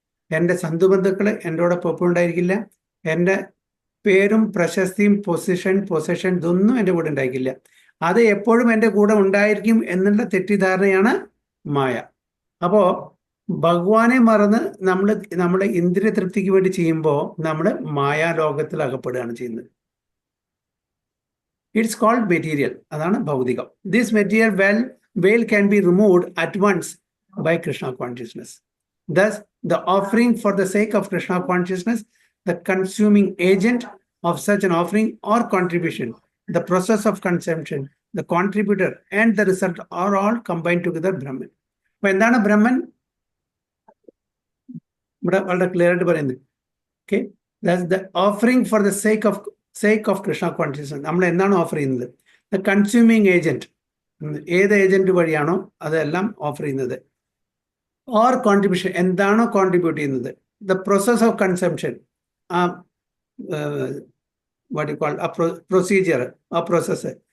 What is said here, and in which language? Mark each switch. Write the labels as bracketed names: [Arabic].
[Malayalam] എൻ്റെ ബന്ധുക്കൾ എന്നോടൊപ്പം എപ്പോഴും ഉണ്ടായിരിക്കില്ല. എൻ്റെ പേരും പ്രശസ്തിയും പൊസിഷൻ ഇതൊന്നും എൻ്റെ കൂടെ ഉണ്ടായിരിക്കില്ല. അത് എപ്പോഴും എൻ്റെ കൂടെ ഉണ്ടായിരിക്കും എന്നുള്ള തെറ്റിദ്ധാരണയാണ് മായ. അപ്പോ ഭഗവാനെ മറന്ന് നമ്മുടെ ഇന്ദ്രിയ തൃപ്തിക്ക് വേണ്ടി ചെയ്യുമ്പോൾ നമ്മൾ മായാലോകത്തിൽ അകപ്പെടുകയാണ് ചെയ്യുന്നത്. [English] It's called material. [Malayalam] അതാണ് ഭൗതികം. [English] This material veil can be removed at once by Krishna consciousness. Thus, the offering for the sake of Krishna consciousness, the consuming agent of such an offering or contribution, the process of consumption, the contributor and the result are all combined together Brahman. [Malayalam] അപ്പോൾ എന്താണ് ബ്രഹ്മൻ? ഇവിടെ വളരെ clear ആയിട്ട് പറയുന്നത്. Okay, [English] That's the offering for the sake of Krishna consciousness. [Malayalam] നമ്മൾ എന്താണ് offer ചെയ്യുന്നത്? [English] the consuming agent, [Malayalam] ഏത് ഏജന്റ് വഴിയാണോ അതെല്ലാം ഓഫർ ചെയ്യുന്നത്. [English] or contribution, [Malayalam] എന്താണോ കോൺട്രിബ്യൂട്ട് ചെയ്യുന്നത്. [English] The process of consumption, what you call procedure, ആ process.